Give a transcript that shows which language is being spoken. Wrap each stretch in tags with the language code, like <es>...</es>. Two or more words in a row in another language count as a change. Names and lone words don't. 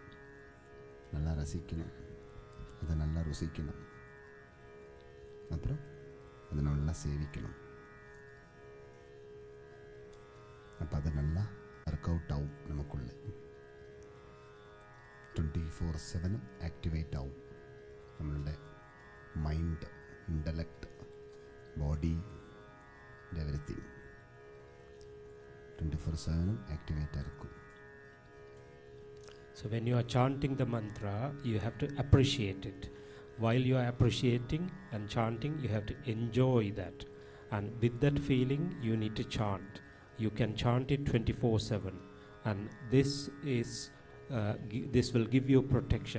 <ta>நல்லா ரசிக்கணும், அதை நல்லா ருசிக்கணும், அப்புறம் அதை நல்லா சேவிக்கணும். அப்போ அது நல்லா</ta> <en>work out</en> <ta>ஆகும். நமக்குள்ளே 24/7 ஆக்டிவேட் ஆகும்.</ta> <ml>നമ്മളുടെ</ml> <en>mind, intellect, body, everything</en> <ml>24/7 ആക്ടിവേറ്റ് ആയിരിക്കും.</ml> <en>So when you are chanting the mantra, you have to appreciate it. While you are appreciating and chanting, you have to enjoy that. And with that feeling, you need to chant. You can chant it 24/7. And this is this will give you protection.</en>